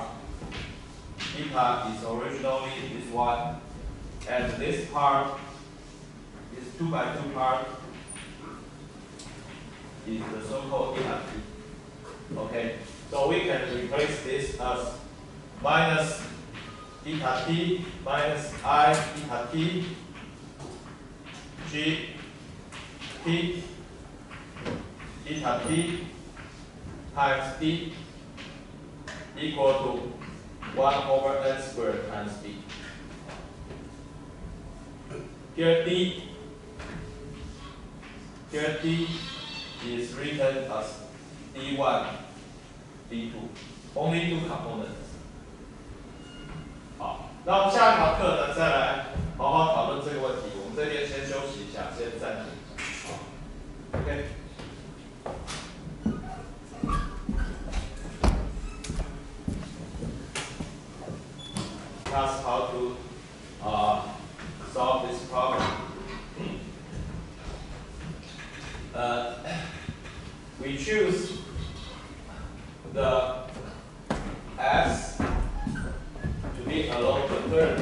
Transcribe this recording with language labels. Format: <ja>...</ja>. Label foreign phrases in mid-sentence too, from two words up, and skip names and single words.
<en>Eta is originally this one, and this part, this 2 by 2 part, is the so-called eta t. Okay, so we can replace this as minus eta t minus I eta t G t eta t times d equal to 1 over n squared times d. Here d is written as d1, d2, only 2 components.</en> <zh>好，那我们下一堂课呢，再来好好讨论这个问题。我们这边先休息一下，先暂停一下。</zh> <en>好 ，OK。Us how to solve this problem. We choose the S to be along the third</en>